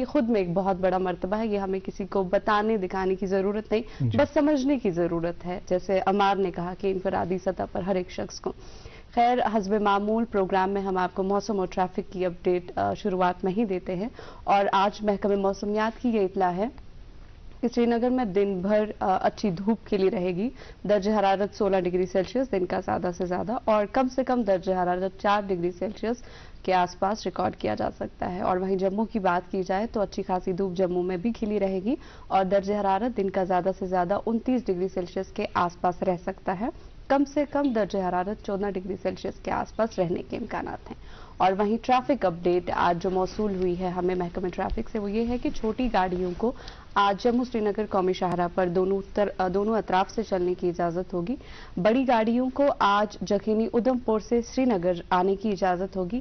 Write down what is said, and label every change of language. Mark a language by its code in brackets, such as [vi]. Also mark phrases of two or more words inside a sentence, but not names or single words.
[ur] یہ خود میں ایک بہت بڑا مرتبہ ہے. یہ ہمیں کسی کو بتانے دکھانے کی ضرورت نہیں، بس سمجھنے کی ضرورت ہے، جیسے عمار نے کہا کہ انفرادی سطح پر ہر ایک شخص کو. خیر، حسب معمول پروگرام میں ہم آپ کو موسم اور ٹریفک کی اپڈیٹ شروعات میں ہی دیتے ہیں، اور آج محکمہ موسمیات کی یہ اطلاع ہے کہ سری نگر میں دن بھر اچھی دھوپ کھلی رہے گی. درجہ حرارت 16 ڈگری سیلسیس دن کا زیادہ سے زیادہ، اور کم سے کم درجہ حرارت 4 ڈگری سیلسیس کے آس پاس ریکارڈ کیا جا سکتا ہے. اور وہیں جموں کی بات کی جائے تو اچھی خاصی دھوپ جموں میں بھی کھلی رہے گی، اور درجہ حرارت دن کا زیادہ سے زیادہ 29 ڈگری سیلسیس کے آس پاس رہ سکتا ہے. کم سے کم درجہ حرارت 14 ڈگری سیلسیس کے آس پاس رہنے کے امکانات ہیں. اور وہیں ٹریفک اپڈیٹ آج جو موصول ہوئی ہے ہمیں محکمہ ٹریفک سے، وہ یہ ہے کہ چھوٹی گاڑیوں کو آج جموں سری نگر قومی شاہراہ پر دونوں اطراف سے چلنے کی اجازت ہوگی. بڑی گاڑیوں کو آج جکھینی ادھمپور سے سری نگر آنے کی اجازت ہوگی.